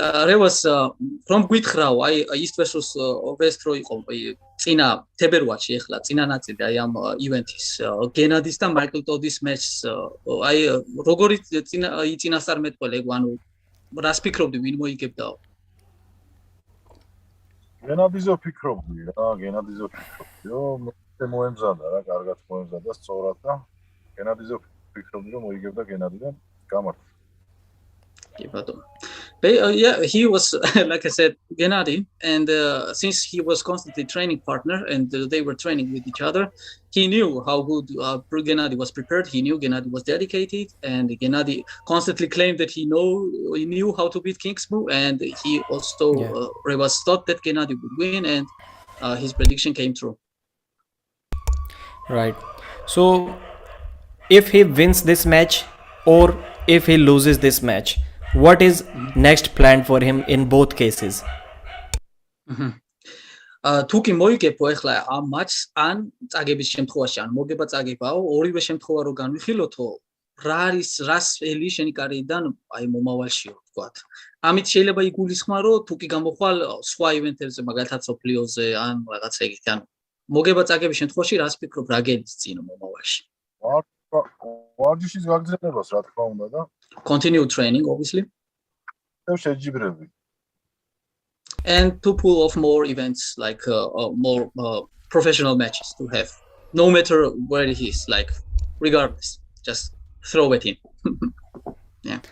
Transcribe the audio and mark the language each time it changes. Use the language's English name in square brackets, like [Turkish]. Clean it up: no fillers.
[Georgian] Revaz from გითხრაო, აი East versus West რო იყო წინა თებერვალში, ახლა წინა ნაწილი აი ამ ივენთის გენადის და მაიკლ ტოდის match-ს აი როგორი წინასწარმეტყველი, ანუ რას ფიქრობდი, ვინ მოიგებდაო? გენადიზე ფიქრობდი რა, რომ მოემზადა რა, კარგად მოემზადა, სწორად და გენადიზე ფიქრობდი რომ მოიგებდა გენადი და გამართა. [English] Yeah, he was like I said, Gennady, and since he was constantly training partner and they were training with each other, he knew how good Gennady was prepared. He knew Gennady was dedicated, and Gennady constantly claimed that he knew how to beat King's move, and he also Revaz thought that Gennady would win, and his prediction came true. Right. So if he wins this match or if he loses this match, what is next plan for him in both cases? [Georgian] თუ კი მოიგებო ახლა ამ მატჩს, ან წაგების შემთხვევაში, ან მოგება წაგებაო, ორივე შემთხვევა რო განვიხილოთო, რა არის რას ელი შენი კარიერიდან აი მომავალშიო, ვთქვათ. ამით შეიძლება იგულისხმა, რომ თუ კი გამოხვალ სხვა ივენთებზე, მაგალითად სოფლიოზე, ან რაღაცა ეგეთი, ან მოგება წაგების შემთხვევაში რას ფიქრობ, რა გედის წინ მომავალში? ვარჯიშის გაგრძელებას რა თქმა უნდა და [English] continue training, obviously, and to pull off more events, like more professional matches to have, no matter where he is, like regardless, just throw at him. Yeah.